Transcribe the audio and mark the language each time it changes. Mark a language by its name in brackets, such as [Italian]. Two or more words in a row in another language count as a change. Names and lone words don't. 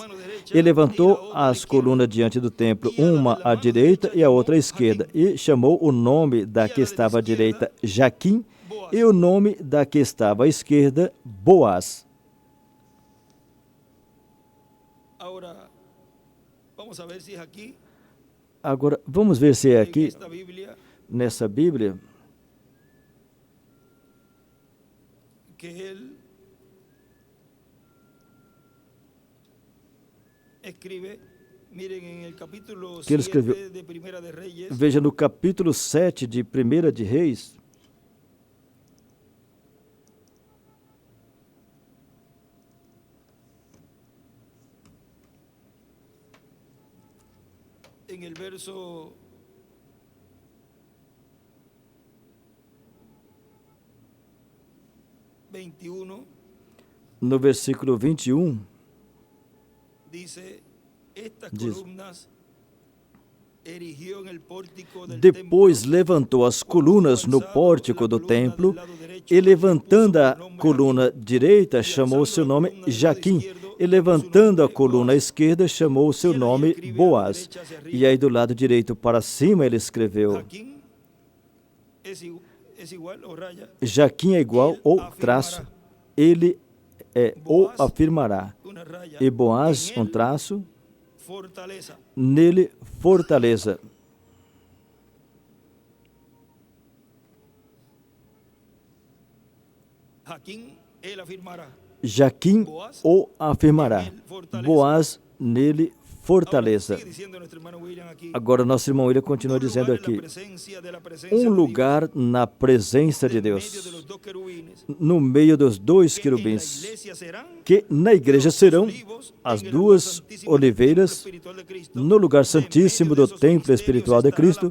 [Portuguese] E levantou as colunas diante do templo, uma à direita e a outra à esquerda, e chamou o nome da que estava à direita Jaquim e o nome da que estava à esquerda Boaz. Agora, vamos ver se é aqui, nessa Bíblia, [Spanish] que ele escribe, miren, en el capítulo [Portuguese] que ele escreveu. [Spanish] 7 de Primera de Reyes, [Portuguese] Veja no capítulo 7 de 1 de Reis, [Spanish] en el verso 21, [Portuguese] no versículo 21, [Spanish] dice, estas [Portuguese] diz: [Spanish] columnas erigió en el pórtico del [Portuguese] Depois [Spanish] templo, [Portuguese] levantou as colunas no pórtico do templo, e levantando a coluna direita, chamou seu nome Jaquim, e levantando a coluna esquerda, chamou seu nome Boaz. E aí do lado direito para cima ele escreveu: [Spanish] Jaquín es igual o raya, [Portuguese] Jaquim é igual ou traço, ele é ou afirmará. [Spanish] una raya, [Portuguese] E Boaz, [Spanish] en él, [Portuguese] traço, [Spanish] fortaleza. [Portuguese] nele fortaleza. [Spanish] Jaquín, él afirmará. [Portuguese] Jaquim o afirmará. Boaz, nele fortaleza. [Spanish] Ahora, sigue diciendo nuestro hermano William aquí, [Portuguese] Agora, nosso irmão William continua dizendo aqui: um lugar na presença de Deus, no meio dos 2 querubins, que na igreja serão as 2 oliveiras, no lugar santíssimo do templo espiritual de Cristo.